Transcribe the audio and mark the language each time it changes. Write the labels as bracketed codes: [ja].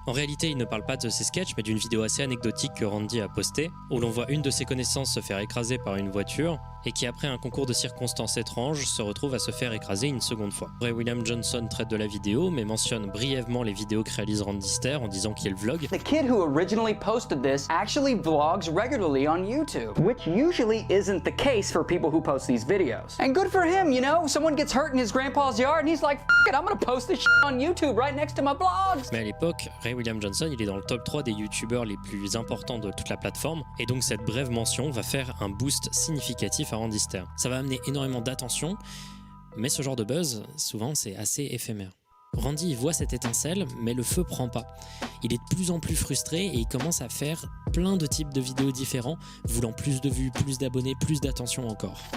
[fr] En réalité, il ne parle pas de ses sketchs, mais d'une vidéo assez anecdotique que Randy a postée, où l'on voit une de ses connaissances se faire écraser par une voiture, et qui après un concours de circonstances étranges se retrouve à se faire écraser une seconde fois. Ray William Johnson traite de la vidéo, mais mentionne brièvement les vidéos que réalise Randy Ster en disant qu'il vlog. [en] The kid who originally posted this actually vlogs regularly on YouTube, which usually isn't the case for people who post these videos. And good for him, you know, someone gets hurt in his grandpa's yard and he's like, F it, I'm gonna post this shit on YouTube right next to my blogs. [fr] Mais à l'époque, Ray William Johnson, il est dans le top 3 des youtubeurs les plus importants de toute la plateforme, et donc cette brève mention va faire un boost significatif à Randy Ster. Ça va amener énormément d'attention, mais ce genre de buzz, souvent, c'est assez éphémère. Randy il voit cette étincelle, mais le feu prend pas. Il est de plus en plus frustré et il commence à faire plein de types de vidéos différents, voulant plus de vues, plus d'abonnés, plus d'attention encore.